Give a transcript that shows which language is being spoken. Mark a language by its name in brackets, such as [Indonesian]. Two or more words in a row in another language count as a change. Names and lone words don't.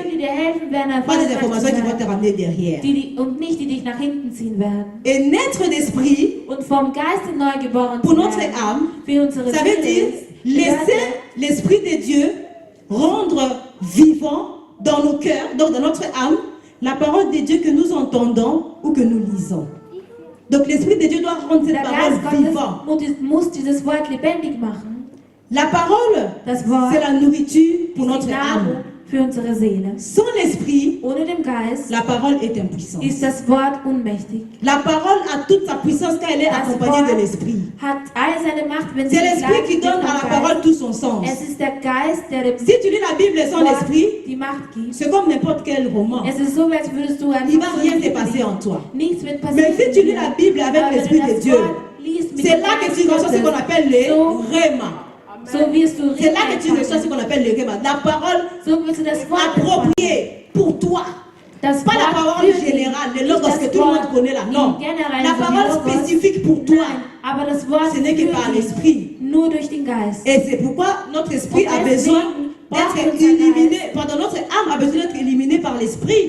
[French] Pas des informations qui vont te ramener derrière. Et naître d'esprit pour notre âme, ça veut dire laisser l'esprit de Dieu rendre vivant dans nos cœurs, donc dans notre âme, la parole de Dieu que nous entendons ou que nous lisons. Donc l'Esprit de Dieu doit rendre cette parole vivante. [German] Muss dieses Wort lebendig machen. [French] La parole, c'est la nourriture pour notre âme. [German] Für unsere Seele. [French] Sans l'Esprit, [German] ohne den Geist, [French] la parole est impuissante. [German] Ist das Wort ohnmächtig. [French] La parole a toute sa puissance quand elle est accompagnée de l'Esprit. [German] Hat all seine Macht, wenn [French] c'est l'Esprit qui donne à la parole tout son sens. [German] Es ist der Geist, der dem [French] si tu lis la Bible sans l'Esprit, [German] die Macht gibt. [French] C'est comme n'importe quel roman. [German] Es ist so, als würdest du [French] il ne va rien se passer en toi. [German] Nichts wird passieren. [French] Mais si tu lis la Bible avec l'Esprit de Dieu, c'est là que tu reçois ce qu'on appelle le rhéma. [German] So wirst du [French] c'est là que tu reçois ce qu'on appelle le rhéma. La parole appropriée pour toi. Pas la parole générale, le logos que tout le monde connaît là. Non. La parole spécifique pour toi. Ce n'est que par l'Esprit. Et c'est pourquoi notre esprit a besoin d'être éliminé, notre âme a besoin d'être éliminée par l'Esprit.